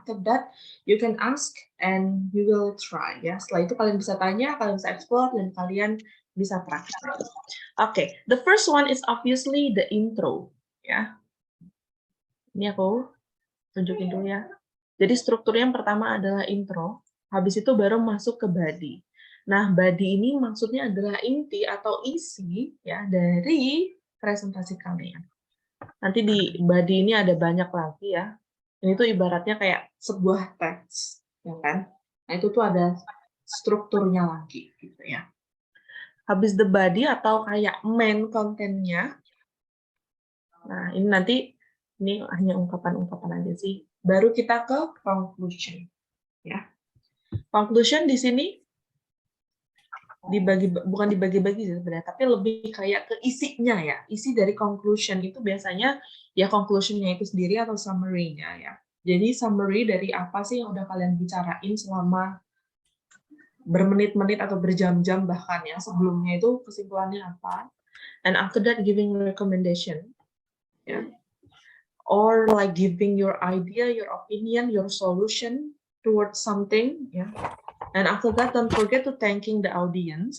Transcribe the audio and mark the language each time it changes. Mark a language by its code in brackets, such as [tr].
[en] After that, you can ask and you will try ya. [id] Setelah itu kalian bisa tanya, kalian bisa explore, dan kalian bisa praktik. [en] Okay, the first one is obviously the intro ya. [id] Ini aku tunjukin dulu ya. Jadi strukturnya yang pertama adalah intro, habis itu baru masuk ke body. Nah, body ini maksudnya adalah inti atau isi ya dari presentasi kalian. Nanti di body ini ada banyak lagi ya. Ini tuh ibaratnya kayak sebuah teks, ya kan? Nah, itu tuh ada strukturnya lagi gitu ya. Habis the body atau kayak main kontennya. Nah, ini nanti ini hanya ungkapan-ungkapan aja sih. Baru kita ke conclusion. Ya. Conclusion di sini bukan dibagi-bagi sebenarnya, tapi lebih kayak ke isinya ya. Isi dari conclusion itu biasanya ya conclusionnya itu sendiri atau summary-nya ya. Jadi summary dari apa sih yang udah kalian bicarain selama bermenit-menit atau berjam-jam bahkan ya, sebelumnya itu kesimpulannya apa. [en] And after that giving recommendation. Ya. Or like giving your idea, your opinion, your solution towards something, ya. And after that, don't forget to thanking the audience.